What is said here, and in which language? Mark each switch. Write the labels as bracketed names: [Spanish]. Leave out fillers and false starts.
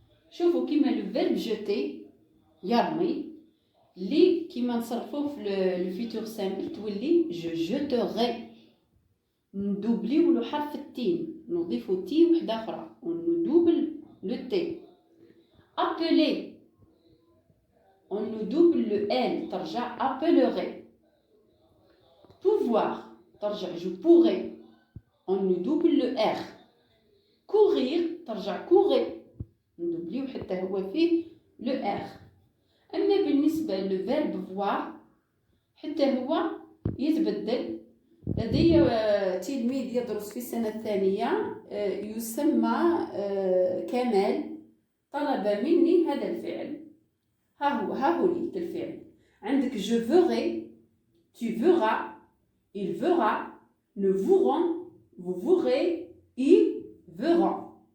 [Arabic] شوفوا كيما لو فيرب جوتي يرمي اللي كيما نصرفوه في لو فيتور سامبل تولي جو جوتوغي. ندوبليو له حرف التين، نضيفو تي وحده اخرى وندوبل لو تي. [French] ابلي on double le L ترجع appeler. pouvoir ترجع je pourrais on double le R. [Arabic] courir ترجع courir ندوبليو حتى هو فيه le R. أما بالنسبة للفيرب voir حتى هو يتبدل. لدي تلميذ يدرس في السنة الثانية يسمى كمال، طلب مني هذا الفعل. ها هو لي الفعل. [French] عندك je verrai, tu verras, il verra, nous verrons, vous verrez, ils verront.